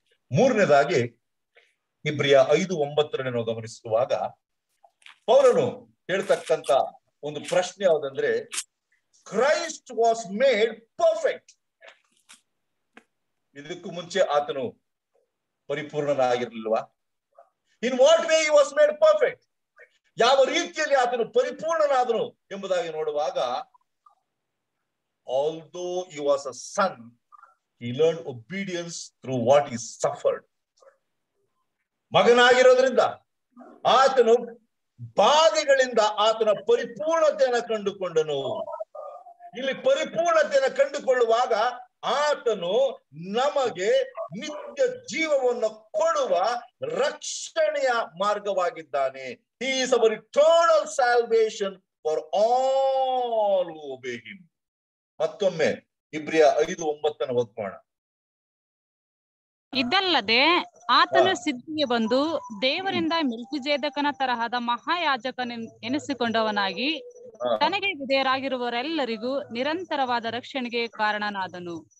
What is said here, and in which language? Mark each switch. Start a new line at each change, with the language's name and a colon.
Kannada: ಮೂರನೇದಾಗಿ ಇಬ್ರಿಯ 5:9 ನಾವು ಗಮನಿಸುವಾಗ ಪೌಲನು ಹೇಳ್ತಕ್ಕಂತ ಒಂದು ಪ್ರಶ್ನೆ ಯಾವುದಂದ್ರೆ,
English: Christ was made perfect.
Kannada: ಇದಕ್ಕೂ ಮುಂಚೆ ಆತನು ಪರಿಪೂರ್ಣನಾಗಿರ್ಲಿಲ್ವಾ?
English: In what way he was made perfect?
Kannada: ಯಾವ ರೀತಿಯಲ್ಲಿ ಆತನು ಪರಿಪೂರ್ಣನಾದನು ಎಂಬುದಾಗಿ ನೋಡುವಾಗ,
English: although he was a son, he learned obedience through what he suffered.
Kannada: ಮಗನಾಗಿರೋದ್ರಿಂದ ಆತನು ಬಾಧೆಗಳಿಂದ ಆತನ ಪರಿಪೂರ್ಣತೆಯನ್ನು ಕಂಡುಕೊಂಡನು. ಇಲ್ಲಿ ಪರಿಪೂರ್ಣತೆಯನ್ನು ಕಂಡುಕೊಳ್ಳುವಾಗ ಆತನು ನಮಗೆ ನಿತ್ಯ ಜೀವವನ್ನು ಕೊಡುವ ರಕ್ಷಣೆಯ ಮಾರ್ಗವಾಗಿದ್ದಾನೆ.
English: He is our eternal salvation for all who obey him.
Kannada: ಮತ್ತೊಮ್ಮೆ ಇಬ್ರಿಯ 5:9 ಓದ್ಕೋಣ. ಇದಲ್ಲದೆ ಆತನು ಸಿದ್ಧಿಗೆ ಬಂದು ದೇವರಿಂದ ಮೆಲ್ಕಿಜೆದೇಕನ ತರಹದ ಮಹಾಯಾಜಕನ ಎನಿಸಿಕೊಂಡವನಾಗಿ ತನಗೆ ವಿಧೇಯರಾಗಿರುವವರೆಲ್ಲರಿಗೂ ನಿರಂತರವಾದ ರಕ್ಷಣೆಗೆ ಕಾರಣನಾದನು.